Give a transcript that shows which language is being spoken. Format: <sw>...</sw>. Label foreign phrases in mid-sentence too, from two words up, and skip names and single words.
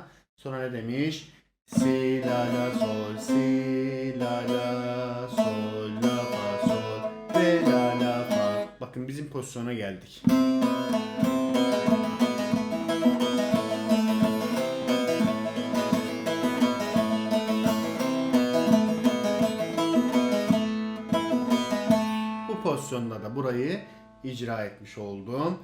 <tr>Sonra ne demiş? Si, la, la, sol, si, la, la, sol, la, fa, sol, re, la, la, fa. Bakın bizim pozisyona geldik. Bu pozisyonda da burayı icra etmiş oldum.</tr>